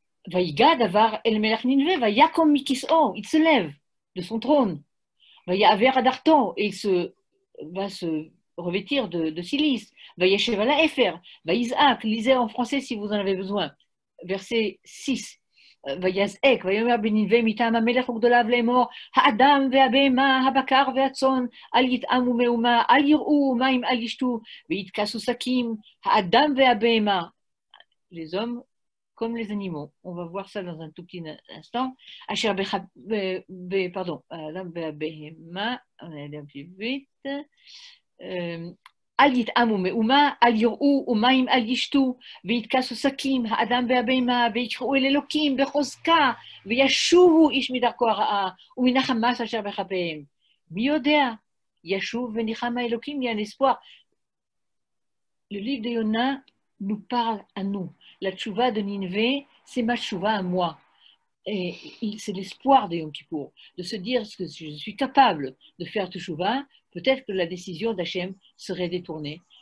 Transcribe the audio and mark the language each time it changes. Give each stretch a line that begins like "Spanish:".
Hebrew: Vayigad avar el melech Nineveh, vayakom mikis'o,
French: il se lève de son trône.
Hebrew: Vayaver adarto,
French: et il va se revêtir de silice.
Hebrew: Vayeshev ala efer, vayizak,
French: lisez en français si vous en avez besoin. Verset 6.
Hebrew: ויזעק ויאמר בנינווה מטעם המלך וגדוליו לאמור האדם והבהמה הבקר והצאן אל יטעמו מאומה אל יראו מים אל ישתו ויתכסו שקים האדם והבהמה,
French: les hommes comme les animaux, on va voir ça dans un tout petit instant.
Hebrew: אשר
French: pardon,
Hebrew: האדם והבהמה,
French: on est allé un peu vite.
Hebrew: אל יטעמו מאומה, אל יראו ומים אל ישתו, ויתכסו שקים, האדם והבהמה, ויקראו אל אלוקים בחוזקה, וישובו איש מדרכו הרעה, ומן החמאס אשר בכפיהם. מי יודע? ישוב וניחם האלוקים,
French: il y a un espoir. Le livre de Yona nous parle à nous. La tchouva de Ninvé, c'est ma tchouva à moi. Et c'est l'espoir de Yom Kippour, de se dire que je suis capable de faire tchouva, peut-être que la décision d'Hachem serait détournée.